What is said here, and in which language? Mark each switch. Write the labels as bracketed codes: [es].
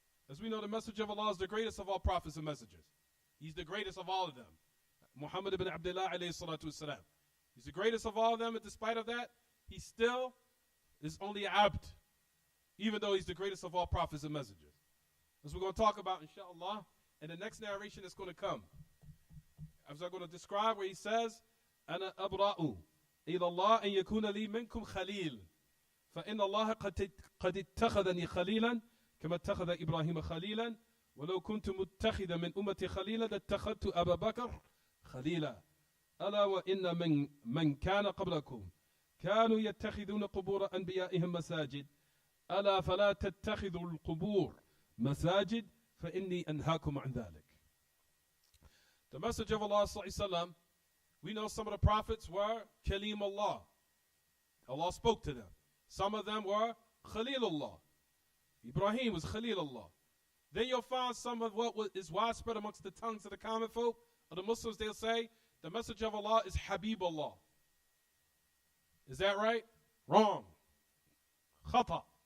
[en] As we know, the messenger of Allah is the greatest of all prophets and messengers. He's the greatest of all of them. Muhammad ibn Abdullah alayhi salatu wasalam. He's the greatest of all of them, and despite of that, he still is only abd, even though he's the greatest of all prophets and messengers. As we're going to talk about, inshallah, in the next narration that's going to come. As I'm going to describe where he says, [ar] أَنَا أَبْرَأُ إِلَى اللَّهِ أَن يَكُونَ لِي مِنْكُمْ خَلِيلٌ فَإِنَّ اللَّهَ قَدِ اتَّخَذَنِي خَلِيلًا كَمَا اتَّخَذَ إِبْرَاهِيمَ خَلِيلًا وَلَوْ كُنْتُ مُتَّخِذًا مِنْ أُمَّتِي خَلِيلًا لَاتَّخَذْتُ أَبَا بَكْرَ خَلِيلًا أَلَا وَإِنَّ مَنْ كَانَ قَبْلَكُمْ كانوا يتخذون قبور أنبيائهم مساجد ألا فلا تتخذوا القبور مساجد فإني أنهاكم عن ذلك. [en] The message of Allah sallallahu alaihi wasallam, we know some of the prophets were Kalim Allah. Allah spoke to them. Some of them were Khalilullah. Ibrahim was Khalilullah. Then you'll find some of what is widespread amongst the tongues of the common folk, or the Muslims, they'll say the message of Allah is Habibullah. Is that right? Wrong. Khata.